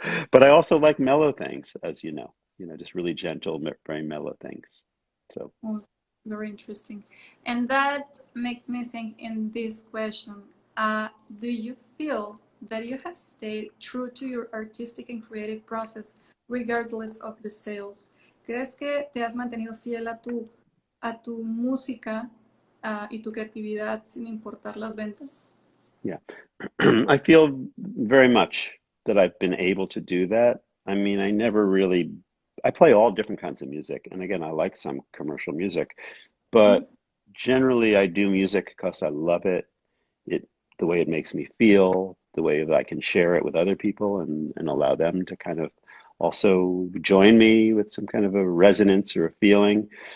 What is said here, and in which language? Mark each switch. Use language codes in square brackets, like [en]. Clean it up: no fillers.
[en] But I also like mellow things, as you know, just really gentle, very mellow things. So, Oh, very interesting. And that makes me think in this question, do you feel that you have stayed true to your artistic and creative process regardless of the sales? [es] ¿Crees que te has mantenido fiel a tu música, y tu creatividad sin importar las ventas? [en] yeah, I feel very much that I've been able to do that. I mean, I play all different kinds of music. And again, I like some commercial music, Mhm. but generally I do music because I love it. It, the way it makes me feel, the way that I can share it with other people and allow them to kind of also join me with some kind of a resonance or a feeling.